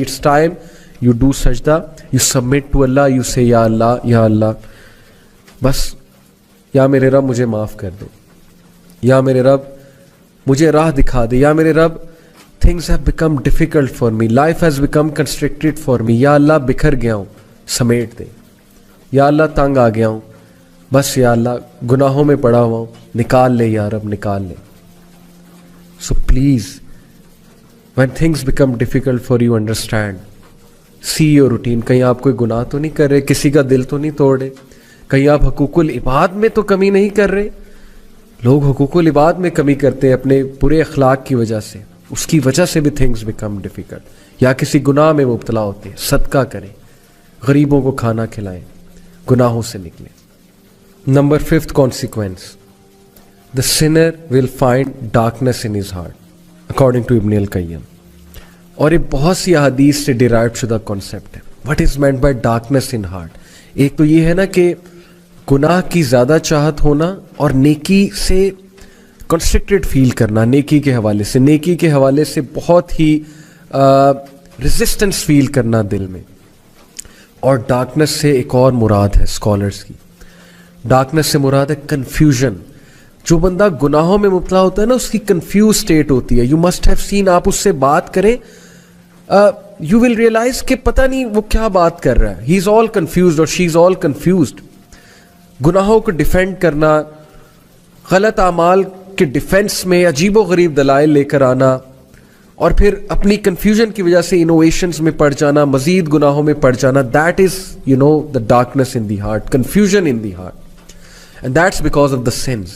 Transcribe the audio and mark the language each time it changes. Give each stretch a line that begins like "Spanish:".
English: it's time you do سجدہ، you submit to Allah, you say
Urdu: یا اللہ، یا اللہ بس، یا میرے رب مجھے معاف کر دے، یا میرے رب مجھے راہ دکھا دے، یا میرے رب
English: things have become difficult for me,
Urdu: life has become constructed for me, یا اللہ بکھر گیا ہوں سمیٹ دے، یا اللہ تنگ آ گیا ہوں بس، یا اللہ گناہوں میں پڑا ہوا ہوں نکال لے، یا رب نکال لے.
English: So please when things become difficult for you, understand, see your routine.
Urdu: کہیں آپ کوئی گناہ تو نہیں کر رہے، کسی کا دل تو نہیں توڑ رہے، کہیں آپ حقوق العباد میں تو کمی نہیں کر رہے. لوگ حقوق العباد میں کمی کرتے ہیں اپنے برے اخلاق کی وجہ سے، اس کی وجہ سے بھی
English: things become difficult.
Urdu: یا کسی گناہ میں مبتلا ہوتے ہیں، صدقہ کریں، غریبوں کو کھانا کھلائیں، گناہوں سے نکلیں.
English: Number 5th consequence, the sinner will find darkness in his heart, according to Ibn al-Qayyim.
Urdu: اور یہ بہت سی احادیث سے ڈیرائیو شدہ کانسیپٹ ہے.
English: What is meant by darkness in heart؟
Urdu: ایک تو یہ ہے نا کہ گناہ کی زیادہ چاہت ہونا اور نیکی سے کنسٹرکٹڈ فیل کرنا، نیکی کے حوالے سے، نیکی کے حوالے سے بہت ہی ریزسٹنس فیل کرنا دل میں. اور ڈارکنس سے ایک اور مراد ہے اسکالرس کی، ڈارکنس سے مراد ہے کنفیوژن. جو بندہ گناہوں میں مبتلا ہوتا ہے نا، اس کی کنفیوز اسٹیٹ ہوتی ہے.
English: you must have seen,
Urdu: آپ اس سے بات کریں،
English: you will realise
Urdu: کہ پتہ نہیں وہ کیا بات کر رہا ہے.
English: he is all confused
Urdu: اور
English: She is all confused.
Urdu: گناہوں کو ڈیفینڈ کرنا، غلط اعمال کے ڈیفینس میں عجیب و غریب دلائل لے کر آنا، اور پھر اپنی کنفیوژن کی وجہ سے انوویشنز میں پڑ جانا، مزید گناہوں میں پڑ جانا.
English: That is the darkness in the heart, confusion in the heart. And that's because of the sins.